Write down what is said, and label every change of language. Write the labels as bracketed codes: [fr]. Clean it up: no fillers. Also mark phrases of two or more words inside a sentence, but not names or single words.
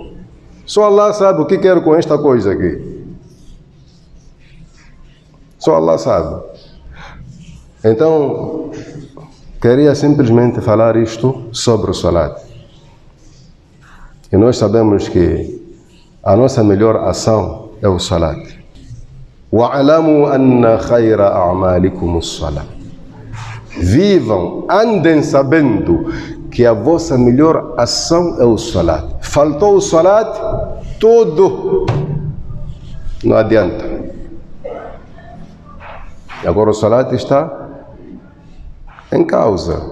[pt] Só Allah sabe o que quer com esta coisa aqui. Só Allah sabe. Então, queria simplesmente falar isto sobre o salat. E nós sabemos que a nossa melhor ação é o salat. [ar] وَعَلَمُوا أَنَّ خَيْرَ أَعْمَالِكُمُ الصَّلَاةِ. [pt] Vivam, andem sabendo que a vossa melhor ação é o salat. Faltou o salat, tudo não adianta. E agora o salat está em causa.